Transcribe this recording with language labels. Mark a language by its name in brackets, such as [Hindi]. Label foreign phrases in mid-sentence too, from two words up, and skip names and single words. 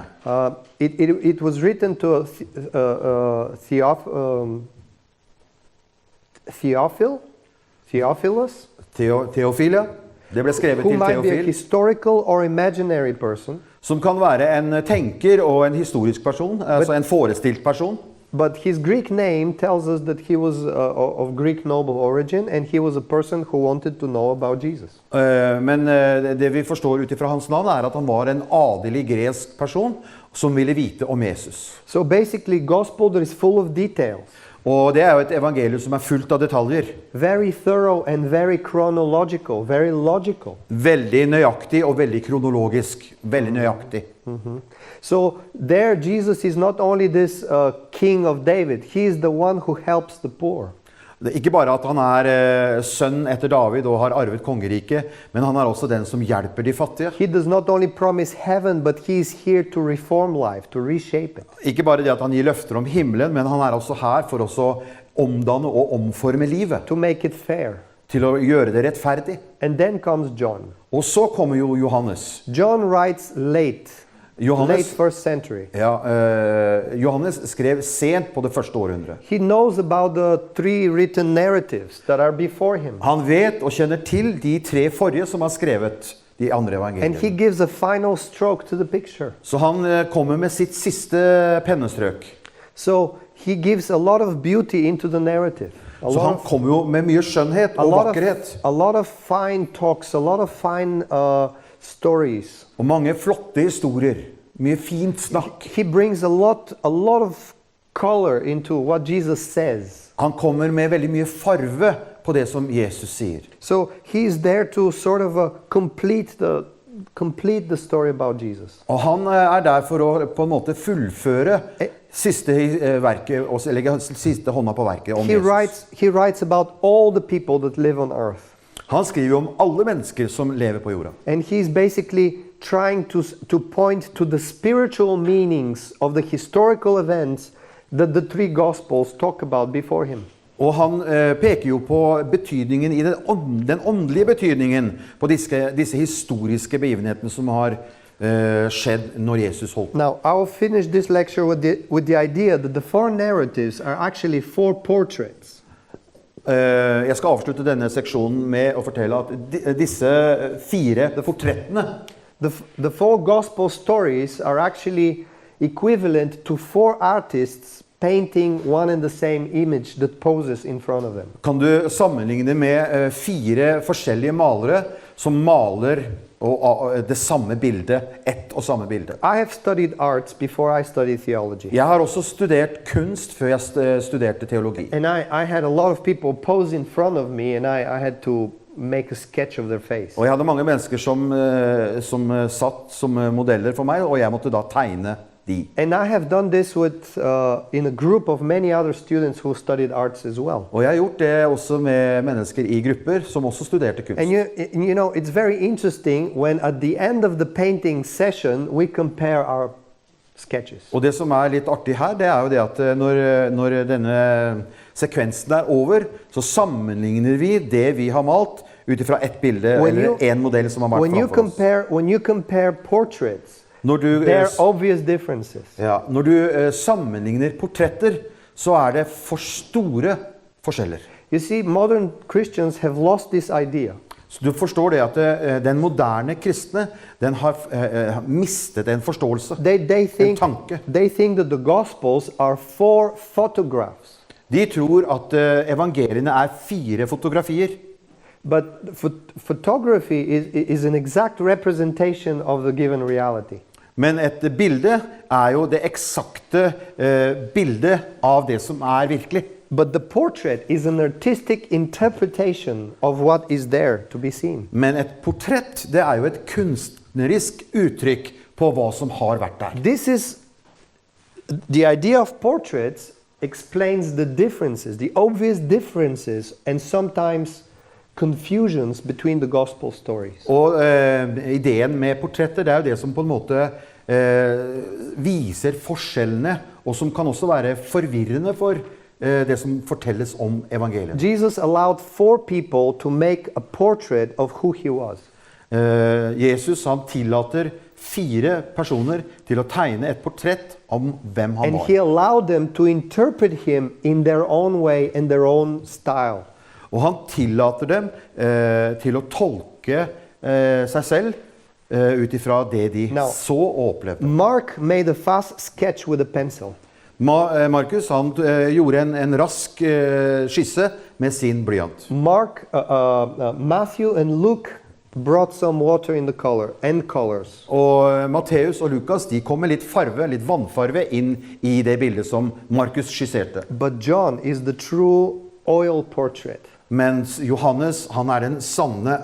[English] It was written to Theophilus, [Norwegian] Theofilia, det ble skrevet [English] who [Norwegian] til [English] might be a [Norwegian] Theofil, [English] historical or imaginary person, [Norwegian] som kan være en tenker og en historisk person, altså en forestilt person. [English] but his Greek name tells us that he was of Greek noble origin, and he was a person who wanted to know about Jesus. [Norwegian] Men det vi forstår ut ifra hans navn er at han var en adelig gresk person som ville vite om Jesus. [English] So basically, gospel that is full of details, [Norwegian] Og det er jo et evangelium som er fullt av detaljer. [English] very thorough and very chronological, very logical. [Norwegian] Veldig nøyaktig og veldig kronologisk. Veldig nøyaktig. [English] So there, Jesus is not only this king of David, he is the one who helps the poor. [Norwegian] Det er ikke bare at han er sønn etter David og har arvet kongeriket, men han er også den som hjelper de fattige. [English] He does not only promise heaven, but he is here to reform life, to reshape it. [Norwegian] Ikke bare det at han gir løfter om himmelen, men han er også her for å omdanne og omforme livet. [English] To make it fair. [Norwegian] Til å gjøre det rettferdig. [English] And then comes John. [Norwegian] Og så kommer jo Johannes. [English] John writes late first century. [Norwegian] Ja, Johannes skrev sent på det første århundret. [English] He knows about the three written narratives that are before him. [Norwegian] Han vet og kjenner til de tre forrige som har skrevet de andre [English] And he [Norwegian] evangeliene. [English] gives a final stroke to the picture. [Norwegian] Så han kommer med sitt siste pennestrøk. [English] So he gives a lot of beauty into the narrative. [Norwegian] Så han kommer jo med mye skjønnhet og vakkerhet. [English] A lot of fine talks, a lot of fine stories. [Norwegian] Og mange flotte historier. Mye fint snakk. [English] He brings a lot of color into what Jesus says. [Norwegian] Han kommer med veldig mye farve på det som Jesus sier. [English] So he's there to sort of complete the story about Jesus. [Norwegian] Og han er der for å på en måte fullføre siste verket, og legge siste hånda på verket om Jesus. [English] He writes about all the people that live on earth. [Norwegian] Han skriver om alle mennesker som lever på jorda. [English] And he's basically trying to point to the spiritual meanings of the historical events that the three Gospels talk about before him. [Norwegian] Og han peker jo på betydningen i den åndelige betydningen på disse historiske begivenhetene som har skjedd når Jesus holdt. [English] Now, I will finish this lecture with the idea that the four narratives are actually four portraits. [Norwegian] Jeg skal avslutte denne seksjonen med å fortelle at disse fire portrettene, [English] The four gospel stories are actually equivalent to four artists painting one and the same image that poses in front of them. [Norwegian] kan du sammenligne med fire forskjellige malere som maler det samme bildet, ett og samme bilde. [English] I have studied arts before I studied theology. [Norwegian] Jeg har også studert kunst før jeg studerte teologi. [English] And I had a lot of people pose in front of me, and I had to make a sketch of their face. [Norwegian] Og jeg hadde mange mennesker som satt som modeller for meg, og jeg måtte da tegne de. [English] And I have done this in a group of many other students who studied arts as well. [Norwegian] Og jeg har gjort det også med mennesker i grupper som også studerte kunst. [English] And you know, it's very interesting when at the end of the painting session we compare our sketches. [Norwegian] Og det som er litt artig her, det er jo det at når denne sekvensen er over, så sammenligner vi det vi har malt ut ifra ett bilde, eller en modell som har vært framfor oss. [English] When you compare portraits, there are obvious differences. [Norwegian] Ja, når du sammenligner portretter, så er det for store forskjeller. [English] You see, modern Christians have lost this idea. [Norwegian] Så du forstår det at den moderne kristne, den har mistet en forståelse, en tanke. [English] They think that the Gospels are four photographs. [Norwegian] De tror at evangeliene er fire fotografier. [English] But photography is an exact representation of the given reality. [Norwegian] Men et bilde er jo det eksakte bildet av det som er virkelig. [English] But the portrait is an artistic interpretation of what is there to be seen. [Norwegian] Men et portrett, det er jo et kunstnerisk uttrykk på hva som har vært der. [English] This is the idea of portraits explains the differences, the obvious differences, and sometimes confusions between the gospel stories. [Norwegian] Og ideen med portretter, det er jo det som på en måte viser forskjellene, og som kan også være forvirrende for det som fortelles om evangeliet. [English] Jesus allowed 4 people to make a portrait of who he was. [Norwegian] Jesus han tillater 4 personer til å tegne et portrett om hvem han [English] And [Norwegian] var. [English] he allowed them to interpret him in their own way, in their own style. [Norwegian] Og han tillater dem til å tolke seg selv ut ifra det de [English] Now, [Norwegian] så og opplevde. [English] Mark made a fast sketch with a pencil. [Norwegian] Markus han gjorde en rask skisse med sin blyant. [English] Matthew and Luke brought some water in the colors. [Norwegian] Og Matteus og Lukas de kom med litt farve, litt vannfarve inn i det bildet som Markus skisserte. [English] But John is the true oil portrait. [Norwegian] Mens Johannes, han den sanne